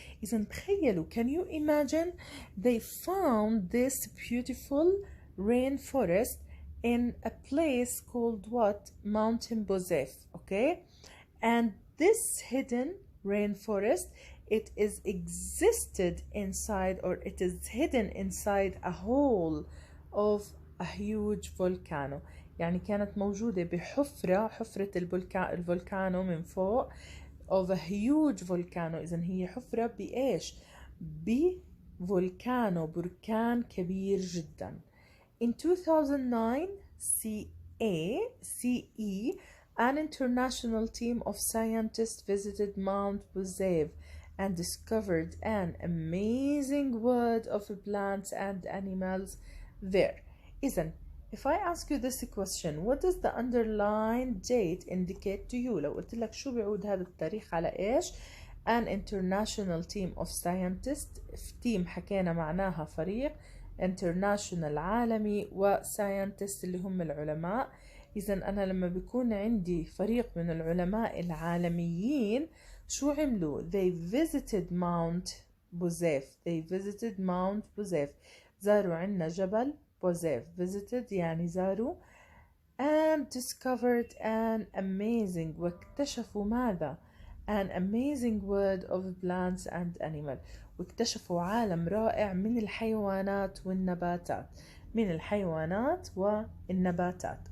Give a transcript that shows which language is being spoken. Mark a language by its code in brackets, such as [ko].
[ar] إذا تخيلوا, [en] can you imagine? They found this beautiful rainforest in a place called what? Mountain Bozef, okay? And this hidden rainforest, it is existed inside, or it is hidden inside a hole of a huge volcano. [ar] يعني كانت موجودة بحفرة، حفرة الفولكانو من فوق [en] of a huge volcano. [ar] إذن هي حفرة بإيش؟ بفولكانو، بركان كبير جدا. [en] In 2009 CE an international team of scientists visited Mount Bozef and discovered an amazing world of plants and animals there. إذن if I ask you this question, what does the underlined date indicate to you? [ar] لو قلت لك شو بيعود هذا التاريخ على إيش؟ [en] An international team of scientists. [ar] team حكينا معناها فريق. international عالمي، و scientists اللي هم العلماء. إذا أنا لما بيكون عندي فريق من العلماء العالميين شو عملوا؟ [en] They visited Mount Bozef. They visited Mount Bozef. [ar] زاروا عنا جبل Bozef. Visited يعني زاروا. [en] And discovered an amazing. [ar] واكتشفوا ماذا؟ [en] An amazing world of plants and animals. [ar] واكتشفوا عالم رائع من الحيوانات والنباتات. من الحيوانات والنباتات.